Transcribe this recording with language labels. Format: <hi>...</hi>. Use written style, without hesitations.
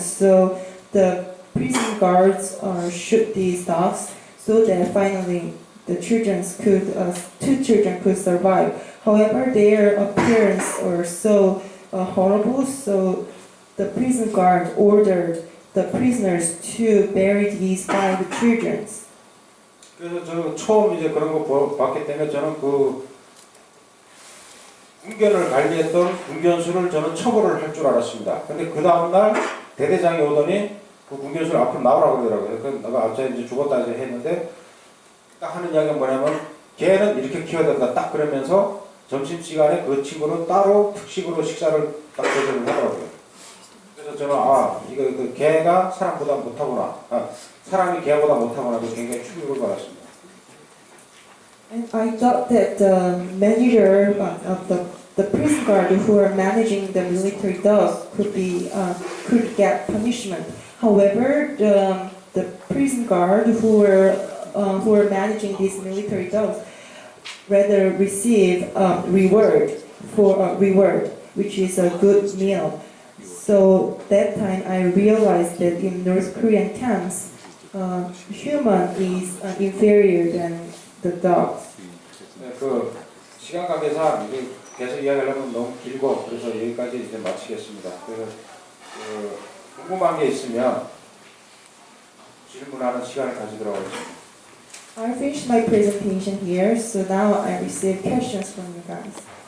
<en>So the prison guards shoot these dogs so that finally the 2 children could survive. However, their appearance were so horrible, so the prison guard ordered the prisoners to bury these 5 children.</en> <ko>그래서 저는 처음 이제 그런 거 봤기 때문에 저는 군견을 관리했던 군견수를 저는 처벌을 할 줄 알았습니다. 근데 그 다음날 대대장이 오더니 그 군견수를 앞으로 나오라고 그러더라고요. 그래서 내가 앞서 이제 죽었다 이제 했는데 딱 하는 이야기가 뭐냐면 개는 이렇게 키워야 된다 딱 그러면서 점심시간에 그 친구는 따로 특식으로 식사를 딱 제공을 하더라고요. 그래서 저는 이거 개가 사람보다 못하구나. 사람이 개보다 못하구나. 굉장히 충격을 받았습니다.</ko> <en>And I thought that the manager of the prison guard who are managing the military dogs could get punishment. However, the prison guard who were managing these military dogs rather receive reward, which is a good meal. So that time I realized that in North Korean camps, human is inferior than the dogs.</en> <ko>네, 그 시간 관계상 이게 계속 이야기하려면 너무 길고 그래서 여기까지 이제 마치겠습니다. 그래서 궁금한 게 있으면 질문하는 시간을 가지도록 하겠습니다.</ko> <en>I finished my presentation here, so now I receive questions from you guys.</en>